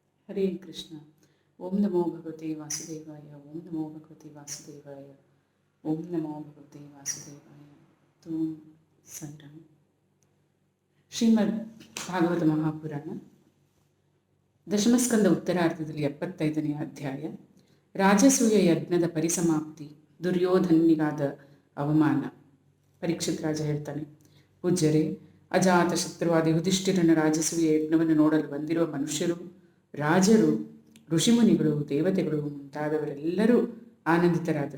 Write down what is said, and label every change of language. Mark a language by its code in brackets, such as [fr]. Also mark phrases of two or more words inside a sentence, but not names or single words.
[sa] ಹರೇ ಕೃಷ್ಣ. ಓಂ ನಮೋ ಭಗವತೆ ವಾಸುದೇವಾಯ. ಓಂ ನಮೋ ಭಗವತೆ ವಾಸುದೇವಾಯ. ಓಂ ನಮೋ ಭಗವತೆ ವಾಸುದೇವಾಯ. ತುಂ ಸಂರಂ. [kn] ಶ್ರೀಮದ್ ಭಾಗವತ ಮಹಾಪುರಾಣ ದಶಮಸ್ಕಂದ ಉತ್ತರಾರ್ಧದಲ್ಲಿ 75ನೇ ಅಧ್ಯಾಯ. ರಾಜಸೂಯ ಯಜ್ಞದ ಪರಿಸಮಾಪ್ತಿ, ದುರ್ಯೋಧನಿಗಾದ ಅವಮಾನ. ಪರೀಕ್ಷಿತ್ ರಾಜ ಹೇಳ್ತಾನೆ, ಪೂಜ್ಯರೇ, ಅಜಾತ ಶತ್ರುವಾದ ಯುಧಿಷ್ಠಿರನ ರಾಜಸೂಯ ಯಜ್ಞವನ್ನು ನೋಡಲು ಬಂದಿರುವ ಮನುಷ್ಯರು, ರಾಜರು, ಋಷಿಮುನಿಗಳು, ದೇವತೆಗಳು ಮುಂತಾದವರೆಲ್ಲರೂ ಆನಂದಿತರಾದರು.